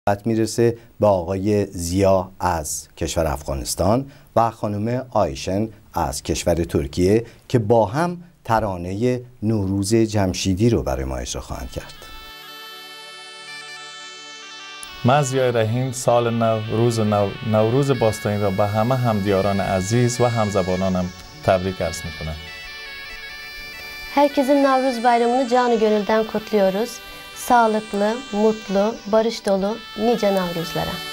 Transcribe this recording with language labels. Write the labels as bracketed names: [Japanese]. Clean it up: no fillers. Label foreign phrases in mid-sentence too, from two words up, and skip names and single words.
[Persian] میرسه به آقای زیا از کشور افغانستان و خانم آیشن از کشور ترکیه که با هم ترانه نوروز جمشیدی رو برای ما اجرا خواهند کرد. من زیای رحیم سال نو نوروز باستانی را به همه همدیاران عزیز ve همزبانانم [Turkish] tebrik arz [Persian] میکنم. [Turkish] Herkesin Navruz Bayramı'nı canı gönülden kutluyoruz. Sağlıklı, mutlu, barış dolu nice Navruzlara.